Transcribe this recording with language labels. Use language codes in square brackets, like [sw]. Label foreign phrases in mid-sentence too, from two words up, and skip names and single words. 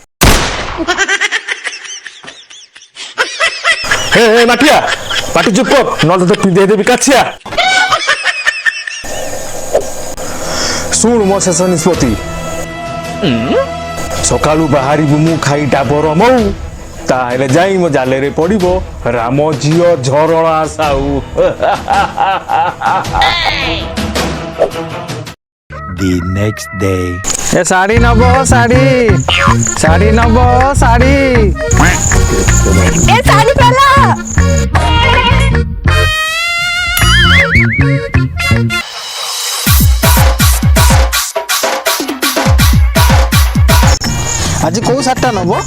[or] ହେ ହେ ମାଠିଆ ପାଟି ଚୁପ କର ନହେଲେ ତତେ ପିନ୍ଧେଇ ଦେବି କାଛିଆ। ଶୁଣ ମୋ ଶେଷ ନିଷ୍ପତ୍ତି ସକାଳୁ ବାହାରିବୁ ମୁଁ ଖାଇ ଡାବର ମଉ ତାହେଲେ ଯାଇ ମୋ ଜାଲେରେ ପଡିବ ରାମ ଝିଅ ଝରଣା ସାଉ। [en] The next day [or] ଏ ଶାଢୀ ନବ ଶାଢୀ ଶାଢୀ ନବ ଶାଢୀ। ଏ ଶାଢୀ ପାଲା ଆଜି କୋଉ ଶାଢୀଟା ନବ?